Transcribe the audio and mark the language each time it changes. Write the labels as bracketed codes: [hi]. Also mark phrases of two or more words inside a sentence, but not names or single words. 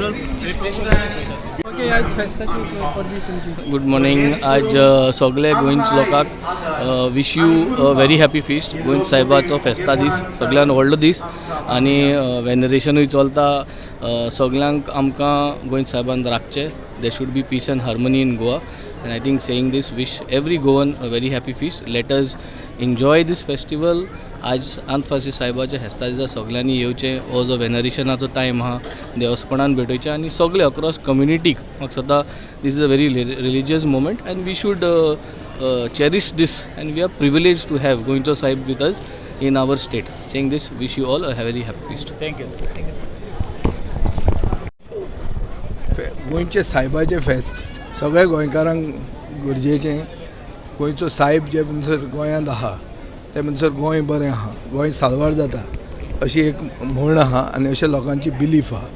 [en] good morning. [kok] आज सगळे गोंयच लोकांक [en] wish you a very happy feast. [kok] गोंय साहेबाचो फेस्ता दीस सगळ्यान व्हडलो दीस आनी वेनरेशनूय चलता. सगळ्यांक आमकां गोंय साहेबान राखचें. [en] they should be peace and harmony in Goa. And I think saying this, wish every Goan a very happy feast. Let us enjoy this festival [kok] आज सांत फ्रांसीस सायबाच्या फेस्ता दिसा सगळ्यांनी येवचें. हो जो वेनरेशनाचो टायम आहा देवस्थानान भेटोवचें आनी सगळे अक्रॉस कम्युनिटीक म्हाका सद्दां [en] this is a very religious moment and we should cherish this and we are privilege to have गोंयचो साहेब with us in our state. Saying this, wish you all a very happy feast. Thank you. [kok] गोंयचे सायबाचे फेस्त सगळ्या गोंयकारांक गरजेचें. गोंयचो सायब जे म्हणसर गोंयांत आहा ते म्हणसर गोंय बरें आहा, गोंय साल्वार जाता अशी एक म्हण आहा आनी अशें लोकांची बिलीफ आहा.